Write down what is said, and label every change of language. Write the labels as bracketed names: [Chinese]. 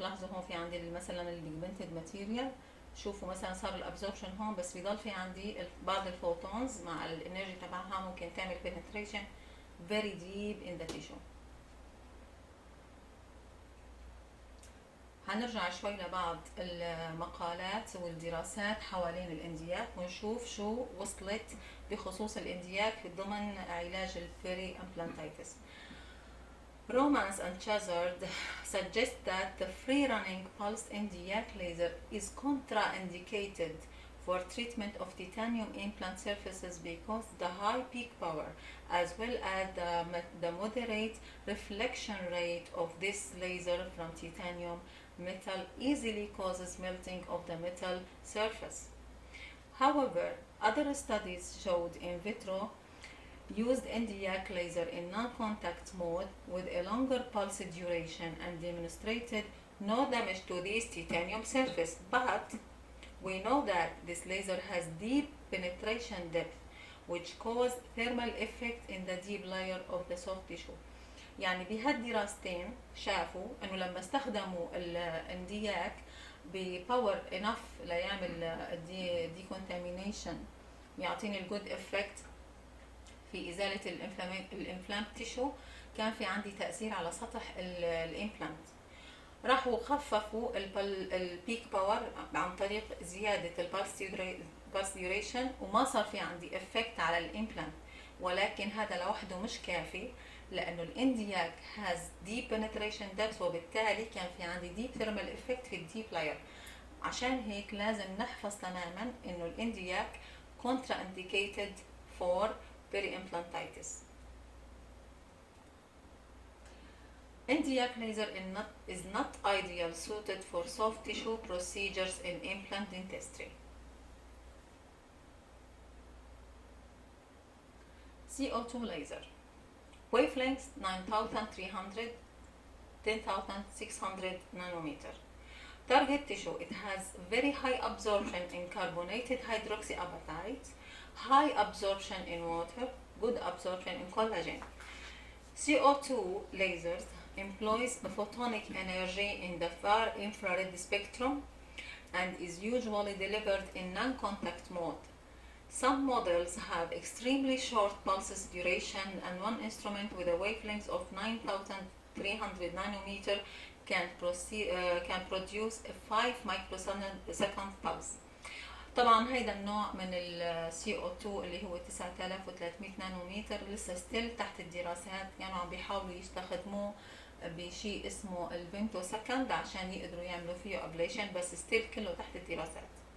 [Arabic] لاحظوا هون في عندي مثلا البيجمنتد ماتيريال، شوفوا مثلا صار الابزوربشن هون بس بيضل في عندي بعض الفوتونز مع الانرجي تبعها ممكن تعمل [English] penetration very deep in the tissue. [Arabic] هنرجع شوي لبعض المقالات والدراسات حوالين الاندياك ونشوف شو وصلت بخصوص الاندياك ضمن علاج البيري امبلانتيتس. [English] Romans and Chazard suggest that the free-running pulsed iliac laser is contraindicated for treatment of titanium implant surfaces because the high peak power as well as the moderate reflection rate of this laser from titanium metal easily causes melting of the metal surface. However, other studies showed in vitro used iliac laser in non-contact mode with a longer pulse duration and demonstrated no damage to this titanium surface, but we know that this laser has deep penetration depth which cause thermal effect in the deep layer of the soft tissue. [Arabic] يعني بهالدراستين شافوا انه لما استخدموا الاندياك بباور انف ليعمل decontamination يعطيني الجود افكت في ازاله الامبلانت تيشو، كان في عندي تاثير على سطح الامبلانت. راحوا خففوا البيك باور عن طريق زياده البالس ديوريشن وما صار في عندي افكت على الامبلانت، ولكن هذا لوحده مش كافي لانه الاندياك هاز ديب بنتريشن ديبث وبالتالي كان في عندي ديب ثيرمال افكت في الديب لاير. عشان هيك لازم نحفظ تماما انه الاندياك كونترا انديكيتد فور Peri-Implantitis. [English] Iliac laser is not ideal suited for soft tissue procedures in implant dentistry. CO2 laser. Wavelength 9300 10600 nanometer. Target tissue, it has very high absorption in carbonated hydroxyapatite, high absorption in water, good absorption in collagen. CO2 lasers employs photonic energy in the far infrared spectrum and is usually delivered in non-contact mode. Some models have extremely short pulses duration and one instrument with a wavelength of 9300 nanometer can produce a 5 microsecond pulse. [Arabic] طبعا هيدا النوع من ال CO2 اللي هو 9300 نانومتر لسه ستيل تحت الدراسات، كانوا عم بيحاولوا يستخدموه بشيء اسمه الفيمتو سكند عشان يقدروا يعملوا فيه ابليشن، بس ستيل كله تحت الدراسات.